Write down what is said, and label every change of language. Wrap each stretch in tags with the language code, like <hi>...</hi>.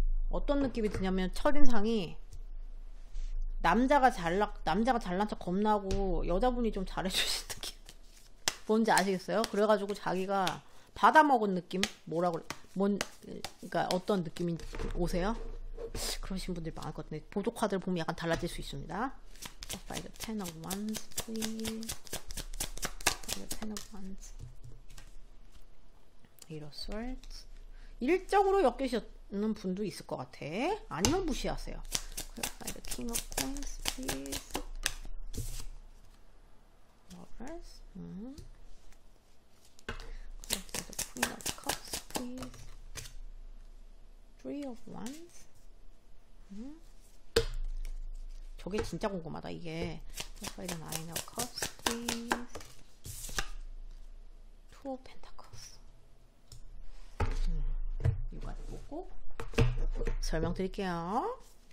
<ko>어떤 느낌이 드냐면 첫인상이 남자가 잘난 척 겁나고 여자분이 좀 잘해주신 느낌 뭔지 아시겠어요? 그래가지고 자기가 받아먹은 느낌? 그러니까 어떤 느낌이 오세요? 그러신 분들 많을 것 같은데 보조 카드를 보면 약간 달라질 수 있습니다.</ko> <en>By the ten of wands, please. By the ten of wands. Eight of swords.</en> <ko>일적으로 엮이시는 분도 있을 것 같아. 아니면 무시하세요.</ko> <en>By the king of coins, please. Lovers. By the queen of cups, please. Three of wands.</en> <ko>저게 진짜 궁금하다 이게.</ko> <en>By the nine of cups, please. Two of pentacles.</en> <ko>이거 보고 설명드릴게요.</ko>